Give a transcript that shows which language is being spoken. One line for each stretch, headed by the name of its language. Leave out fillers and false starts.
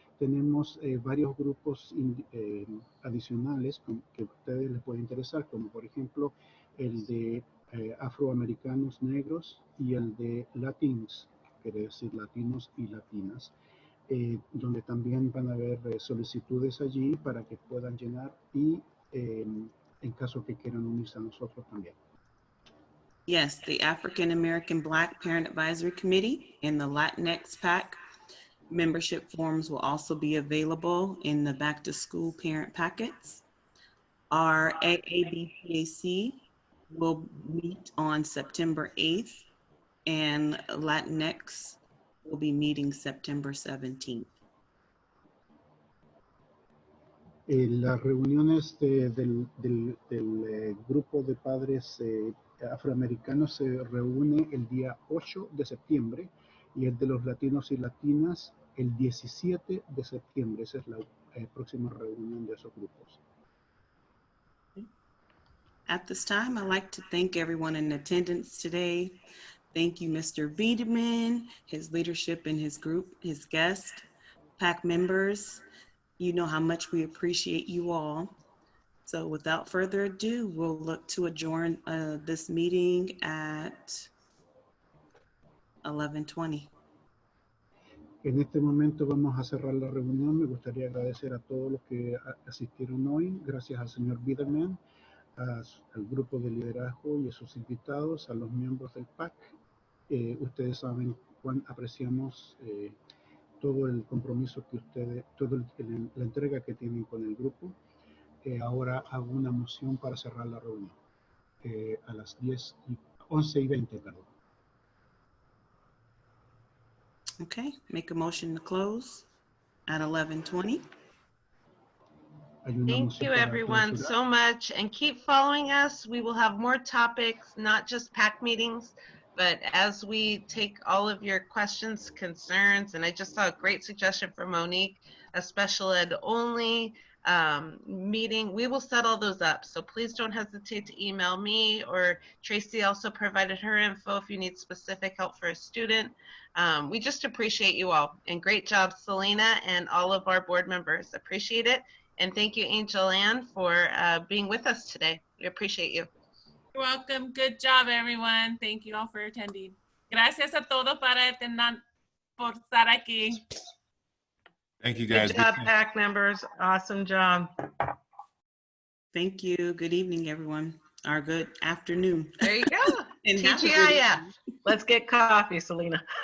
Spanish: tenemos varios grupos adicionales que a ustedes les puede interesar, como por ejemplo el de afroamericanos negros y el de latinos, quiere decir latinos y latinas, donde también van a haber solicitudes allí para que puedan llenar y en caso que quieran unirse a nosotros también.
English: Yes, the African American Black Parent Advisory Committee and the Latinx PAC membership forms will also be available in the back to school parent packets. Our AABPAC will meet on September 8th and Latinx will be meeting September 17th.
Spanish: Las reuniones del grupo de padres afroamericanos se reúne el día 8 de septiembre y el de los latinos y latinas el 17 de septiembre. Esa es la próxima reunión de esos grupos.
English: At this time, I'd like to thank everyone in attendance today. Thank you, Mr. Wiedemann, his leadership and his group, his guests, PAC members. You know how much we appreciate you all. So without further ado, we'll look to adjourn this meeting at 11:20.
Spanish: En este momento vamos a cerrar la reunión. Me gustaría agradecer a todos los que asistieron hoy. Gracias al señor Biederman, al grupo de liderazgo y a sus invitados, a los miembros del PAC. Ustedes saben cuán apreciamos todo el compromiso que ustedes, toda la entrega que tienen con el grupo. Ahora hago una moción para cerrar la reunión a las 11:20, perdón.
English: Okay, make a motion to close at 11:20. Thank you everyone so much, and keep following us. We will have more topics, not just PAC meetings, but as we take all of your questions, concerns, and I just saw a great suggestion from Monique, a special ed only meeting. We will set all those up, so please don't hesitate to email me, or Tracy also provided her info if you need specific help for a student. We just appreciate you all, and great job, Selena, and all of our board members. Appreciate it. And thank you, Angel Ann, for being with us today. We appreciate you. You're welcome. Good job, everyone. Thank you all for attending.
Spanish: Gracias a todos por estar aquí.
English: Thank you, guys. Good job, PAC members. Awesome job. Thank you. Good evening, everyone. Or good afternoon. There you go. And have a good TGIF. Let's get coffee, Selena.